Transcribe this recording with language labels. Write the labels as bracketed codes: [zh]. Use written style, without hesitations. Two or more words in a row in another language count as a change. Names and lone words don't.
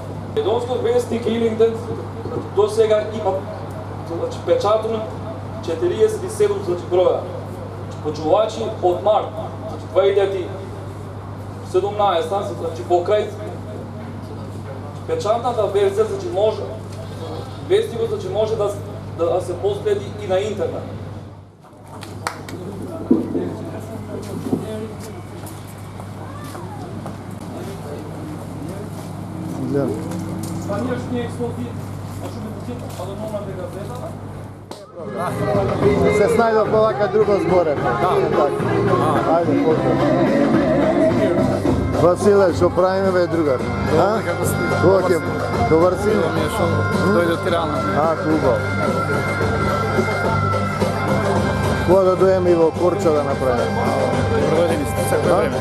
[mk] Македонскиот вестник Илинден до сега има печатено 47 броја. Почувачи од март 2017, покрај печатната верзија, може вестникот може да се последи и на интернет. Се снајдел полака друго зборе. Ајде, поздрав. Василе, што правиме бе другар? Колко е? Добар си? Дојде од Тирана. Хубаво. Кога да дојдеме и во Корча да направиме? Добродени сте, секој време.